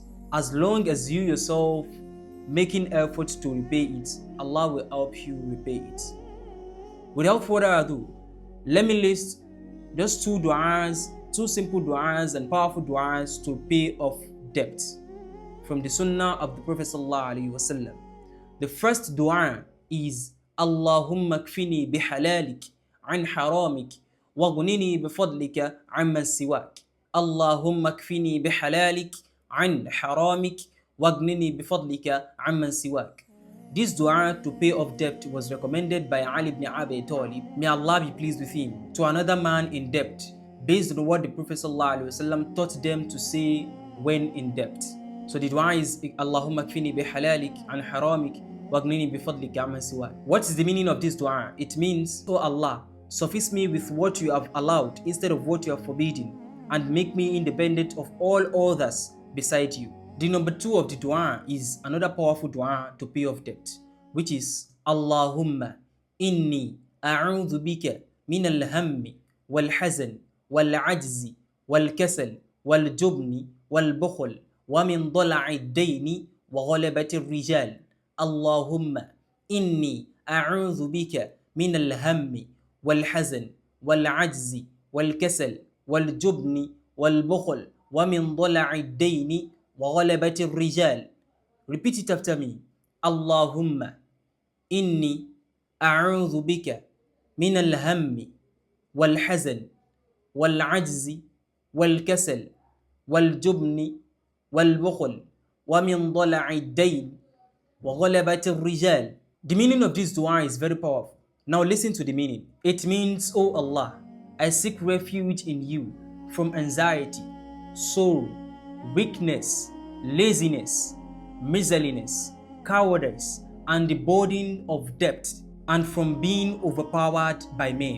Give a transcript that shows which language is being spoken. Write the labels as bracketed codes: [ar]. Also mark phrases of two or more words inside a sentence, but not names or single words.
[en] As long as you yourself making efforts to repay it, Allah will help you repay it. Without further ado, let me list just two simple du'as and powerful du'as to pay off debt from the sunnah of the Prophet [ar] صلى الله عليه وسلم. [en] The first du'a is [ar] اللهم اكفني بحلالك عن حرامك وأغنني بفضلك عمن سواك. اللهم اكفني بحلالك عن حرامك وأغنني بفضلك عمن سواك. [en] This dua to pay off debt was recommended by Ali ibn Abi Talib, may Allah be pleased with him, to another man in debt, based on what the Prophet ﷺ taught them to say when in debt. So the dua is [ar] اللهم اكفني بحلالك عن حرامك وأغنني بفضلك عمن سواك. [en] What is the meaning of this dua? It means, "Oh Allah, suffice me with what you have allowed instead of what you have forbidden, and make me independent of all others beside you." The number two of the dua is another powerful dua to pay off debt, which is [ar] اللهم إني أعوذ بك من الهم والحزن والعجز والكسل والجبن والبخل ومن ضلع الدين وغلبة الرجال. اللهم إني أعوذ بك من الهم والحزن والعجز والكسل والجبن والبخل ومن ضلع الدين وغلبة الرجال. [en] Repeat it after me. [ar] اللهم إني أعوذ بك من الهم والحزن والعجز والكسل والجبن والبخل ومن ضلع الدين وغلبة الرجال. [en] The meaning of this dua is very powerful. Now listen to the meaning. It means, "O Allah, I seek refuge in you from anxiety, sorrow, weakness, laziness, miserliness, cowardice, and the burden of debt, and from being overpowered by men."